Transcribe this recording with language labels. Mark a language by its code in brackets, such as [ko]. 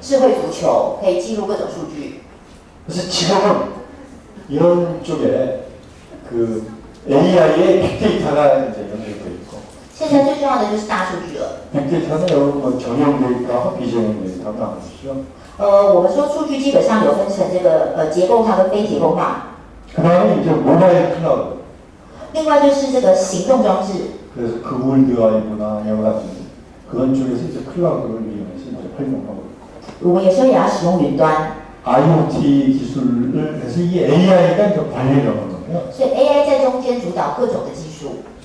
[zh] 智慧足球，可以记录各种数据。 [ko] 그래서 지금은 이런 쪽에 그 AI의 빅데이터가 이제 연결되어 있고 [zh] 现在最重要的就是大数据了。 [ko] 빅데이터는 여러 뭐 전용 데이터와 비전용 데이터가 나오죠. [zh] 我们说数据基本上有分成这个结构化跟非结构化。 [ko] 그다음에 이제 모바일 클라우드. [zh] 另外就是这个行动装置。 [ko] 그래서 그 월드와이브나 여러 가지 그런 쪽에서 이제 클라우드를 이용해서 이제 활용하고 있고. [zh] 我们有时候也要使用云端。 [ko] IoT 기술을 해서 이 AI가 이제 관리를 하는 거예요. [zh] 所以 AI 在中间主导各种的技术。